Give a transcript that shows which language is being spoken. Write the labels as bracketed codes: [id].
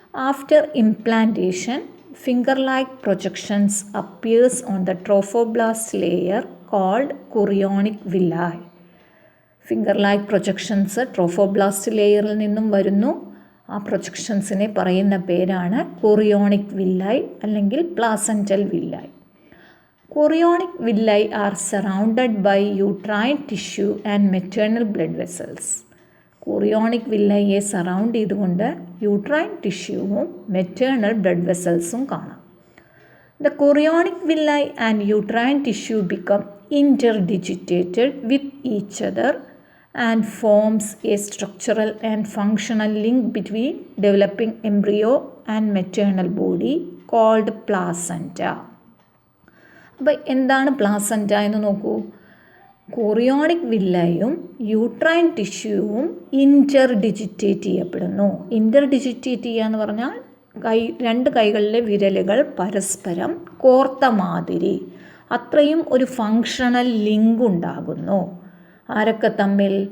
[en] After implantation, finger like projections appears on the trophoblast layer called chorionic villi. [ml] Finger like projections trophoblast ലെയറിൽ നിന്നും വരുന്നു. ആ പ്രൊജക്ഷൻസിനെ പറയുന്ന പേരാണ് കൊറിയോണിക് വില്ലായ് അല്ലെങ്കിൽ പ്ലാസൻറ്റൽ വില്ലായ്. [en] Chorionic villi are surrounded by uterine tissue and maternal blood vessels. [ml] Chorionic വില്ലയെ surround ചെയ്തുകൊണ്ട് uterine ടിഷ്യൂവും maternal blood വെസൽസും കാണാം. [en] The chorionic villi and uterine tissue become interdigitated with each other and forms a structural and functional link between developing embryo and maternal body called placenta. [ml] അപ്പോൾ എന്താണ് placenta എന്ന് നോക്കൂ. Chorionic വില്ലയും uterine ടിഷ്യൂവും ഇൻ്റർഡിജിറ്റേറ്റ് ചെയ്യപ്പെടുന്നു. ഇൻ്റർഡിജിറ്റേറ്റ് ചെയ്യുക എന്ന് പറഞ്ഞാൽ രണ്ട് കൈകളിലെ വിരലുകൾ പരസ്പരം കോർത്ത മാതിരി, അത്രയും ഒരു ഫങ്ഷണൽ ലിങ്ക് ഉണ്ടാകുന്നു. ആരൊക്കെ തമ്മിൽ?